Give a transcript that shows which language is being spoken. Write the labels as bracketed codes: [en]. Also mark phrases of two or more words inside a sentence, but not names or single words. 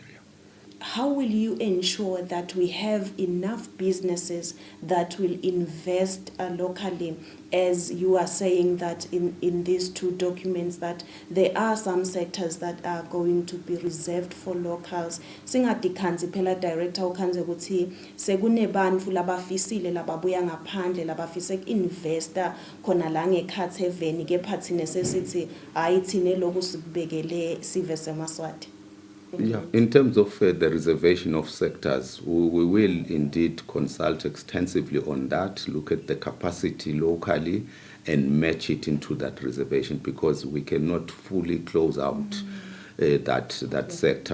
[en] How will you ensure that we have enough businesses that will invest locally, as you are saying that in these two documents that there are some sectors that are going to be reserved for locals? [ss] Singadikhanzi phela director ukhanze ukuthi sekunebantfu labafisile lababuya ngaphandle labafise uku-investa khona la ngekhathi eveni kepha thina sesithi hayi thina lokhu sikubekele sive semaswati. [en] Yeah, in terms of the reservation of sectors, we will indeed consult extensively on that, look at the capacity locally and match it into that reservation, because we cannot fully close out that sector.